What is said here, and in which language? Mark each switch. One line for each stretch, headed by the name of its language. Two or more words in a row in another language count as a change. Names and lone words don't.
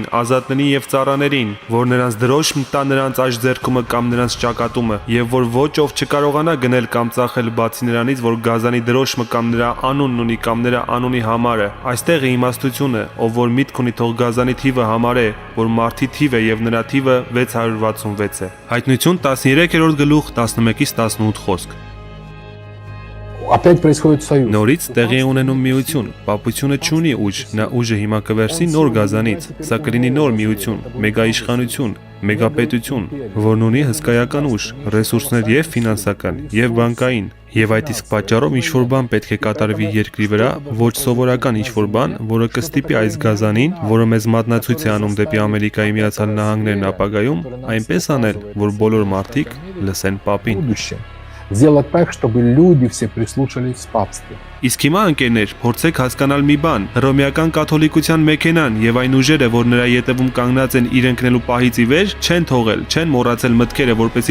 Armenian: ազատներին եւ ծառաներին, որ նրանց դրոշ մտա նրանց աջ ձեռքումը կամ նրանց ճակատումը, եւ որ ոչ ով չկարողանա գնել կամ ծախել բացի նրանից, որ գազանի դրոշը կամ նրա անունն ունի կամ նրա անունի համարը։ Այստեղ է իմաստությունը, ով որ միտք ունի թող գազանի թիվը համարե, որ մարդի թիվ է եւ նրա թիվը 666 է։ Հայտնություն 13-րդ գլուխ 11-ից 18 խոսք։
Russian: Опять происходит союз.
Armenian: Նորից տեղի է ունենում միություն, պապությունը չունի ուժ, նա ուժը հիմա կվերցնի նոր գազանից, սա կլինի նոր միություն, մեգաիշխանություն, մեգապետություն, որն ունի հսկայական ուժ, ռեսուրսներ եւ ֆինանսական, եւ բանկային, եւ այդ իսկ պատճառով ինչ-որ բան պետք է կատարվի երկրի վրա, ոչ սովորական ինչ-որ բան, որը կստիպի այս գազանին, որը մեզ մատնացույց է անում դեպի Ամերիկայի Միացյալ Նահանգներն ապագայում, այնպես անել, որ բոլոր մարդիկ լսեն պապին։
Russian: Сделать так, чтобы люди все прислушались в папстве.
Armenian: Իսկ հիմա ընկերներ, փորձեք հասկանալ մի բան. Հռոմեական կաթոլիկության մեքենան եւ այն ուժերը, որ նրա ետևում կանգնած են իր ընկնելու պահից ի վեր, չեն թողել, չեն մոռացել մտքերը, որպեսզի